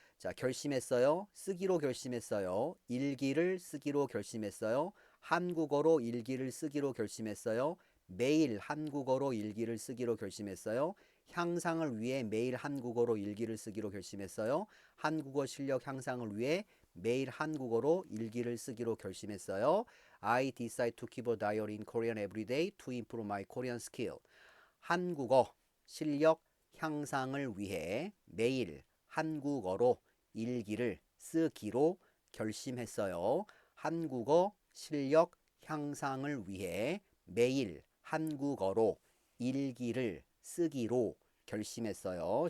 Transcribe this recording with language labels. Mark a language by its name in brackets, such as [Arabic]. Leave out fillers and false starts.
[Korean] 자, 결심했어요. 쓰기로 결심했어요. 일기를 쓰기로 결심했어요. 한국어로 일기를 쓰기로 결심했어요. 매일 한국어로 일기를 쓰기로 결심했어요. 향상을 위해 매일 한국어로 일기를 쓰기로 결심했어요. 한국어 실력 향상을 위해 매일 한국어로 일기를 쓰기로 결심했어요. [English] I decide to keep a diary in Korean every day to improve my Korean skill. [Korean] 한국어 실력 향상을 위해 매일 한국어로 일기를 쓰기로 결심했어요. 한국어 실력 향상을 위해 매일 한국어로 일기를 쓰기로 결심했어요.